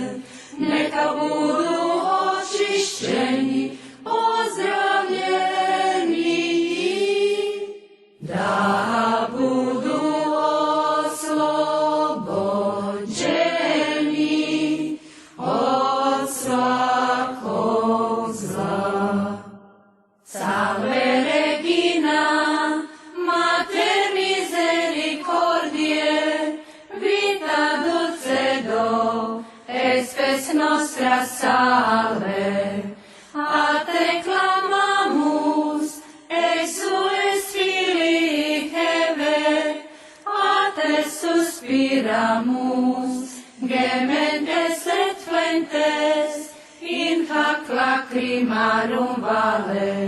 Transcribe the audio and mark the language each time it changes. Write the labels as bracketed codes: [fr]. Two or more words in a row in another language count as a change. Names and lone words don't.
[hr] Neka budu očišćeni, ozdravljeni, da budu oslobođeni od svakog zla. [la] Salve Regina, Mater misericordie, vita dulcedo, espes nostra salve. A te clamamus, exules Filii Hevae, a te suspiramus, gementes et flentes, in hac lacrimarum vale.